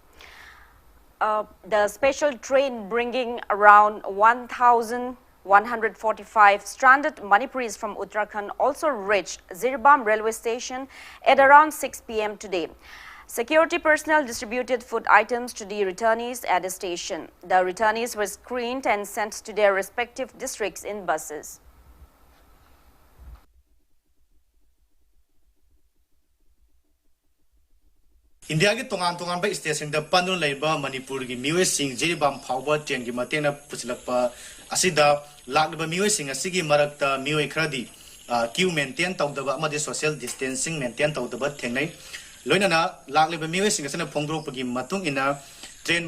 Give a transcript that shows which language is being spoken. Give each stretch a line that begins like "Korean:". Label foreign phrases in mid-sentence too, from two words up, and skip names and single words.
English: The special train bringing around 1,145 stranded Manipuris from Uttarakhand also reached Zirbam railway station at around 6 p.m. today. Security personnel distributed food items to the returnees at the station. The returnees were screened and sent to their respective districts in buses.
Manipuri: India ki tongan ba station da panun laiba Manipur ki miwe sing Jiribam phawba train ki matena puchlakpa asida lakba miwe sing asigi marakta miwe khradi
English: queue maintain
Manipuri: tawdaba amade
English: social distancing maintain
Manipuri: tawdaba thengnai loinana lakleba miwe singasana phongdro pagi matung ina train